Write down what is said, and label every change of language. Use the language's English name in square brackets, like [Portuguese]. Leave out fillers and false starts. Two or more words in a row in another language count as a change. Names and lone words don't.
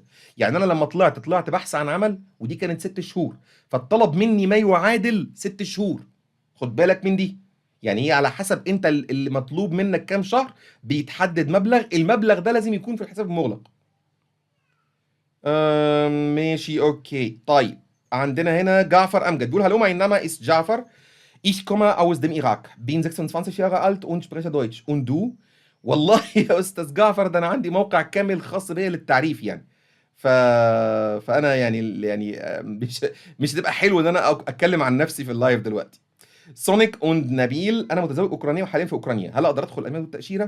[Arabic] يعني أنا لمّا طلعت بحث عن عمل ودي كانت 6 شهور، فاتطلب مني ما يعادل 6 شهور. خُد بالك من دي. يعني هي على حسب أنت اللي مطلوب منك كام شهر بيتحدد مبلغ، المبلغ ده لازم يكون في الحساب المُغلق. ماشي أوكي. طيب، عندنا هنا جعفر أمجد بيقول: [German] "Hallo mein Name ist Ja'far. Ich komme aus dem Irak, bin 26 Jahre alt und spreche Deutsch. Und du? [Arabic] والله يا أستاذ جعفر ده أنا عندي موقع كامل خاص بيا للتعريف يعني. ف... فأنا يعني مش هتبقى حلو إن أنا أتكلم عن نفسي في اللايف دلوقتي. سونيك und نبيل، أنا متزوج أوكرانية وحاليا في أوكرانيا، هل أقدر أدخل الألمانيا بالتأشيرة؟